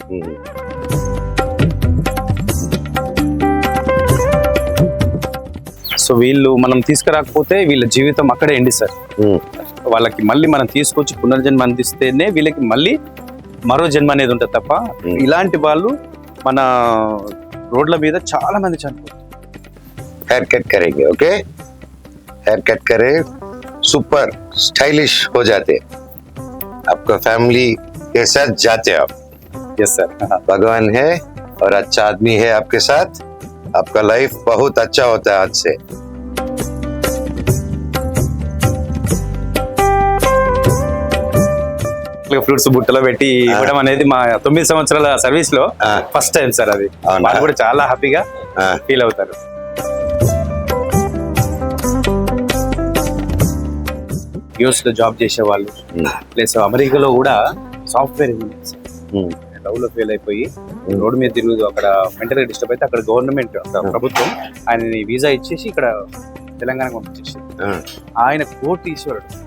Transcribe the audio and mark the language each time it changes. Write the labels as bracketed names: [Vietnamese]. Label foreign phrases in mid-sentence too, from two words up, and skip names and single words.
[Telugu] సో వీళ్ళు మనం తీసుకురాకపోతే వీళ్ళ జీవితం అక్కడే ఎండి సార్. వాళ్ళకి మళ్ళీ మనం తీసుకొచ్చి పునర్జన్మ అందిస్తేనే వీళ్ళకి మళ్ళీ మరో జన్మ అనేది ఉంటుంది తప్ప ఇలాంటి వాళ్ళు మన రోడ్ల మీద చాలా మంది చనిపోతారు. [English] hair cut [Hindi] करेंगे, ओके? [English] hair cut [Hindi] करे, [English] super stylish [Hindi] हो जाते, आपका फैमिली के साथ जाते आप. [English] yes sir. [Hindi] भगवान है और अच्छा आदमी है आपके साथ, आपका लाइफ बहुत अच्छा होता है आज से. [Telugu] ఫ్రూట్స్ బుట్టలో పెట్టి ఇవ్వడం అనేది మా 9 సంవత్సరాల సర్వీస్ లో [English] first time [Telugu] సార్. అది అవునా? వాళ్ళు కూడా చాలా హ్యాపీగా ఫీల్ అవుతారు. యూఎస్ లో జాబ్ చేసే వాళ్ళు ప్లస్ అమెరికాలో కూడా [English] software love [Telugu] లో ఫెయిల్ అయిపోయి రోడ్డు మీద తిరుగుతూ అక్కడ [English] mental disturb [Telugu] అయితే అక్కడ గవర్నమెంట్ ప్రభుత్వం ఆయనని వీసా ఇచ్చేసి ఇక్కడ తెలంగాణకు పంపించేసి ఆయన కోర్టు ఈశ్వరుడు.